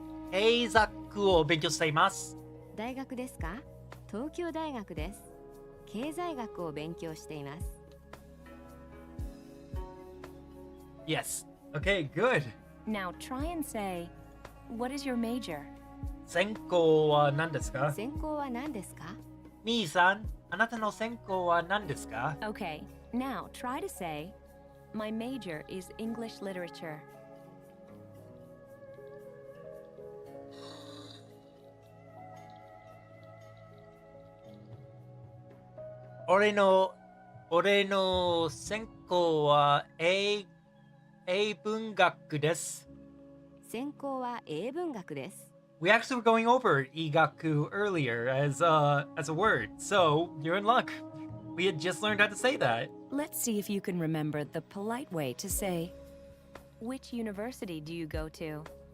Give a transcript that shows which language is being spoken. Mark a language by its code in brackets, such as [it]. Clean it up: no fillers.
[ja] 経済学を勉強しています。大学ですか？東京大学です。経済学を勉強しています。 [en] Yes. Okay, good. Now try and say, what is your major? [ja] 専攻は何ですか？専攻は何ですか？兄さん、あなたの専攻は何ですか？ [en] Okay, now try to say, my major is English literature. [ja] 俺の専攻は英文学です。専攻は英文学です。 [en] We actually were going over igaku earlier as a word, so you're in luck. We had just learned how to say that. Let's see if you can remember the polite way to say, which university do you go to?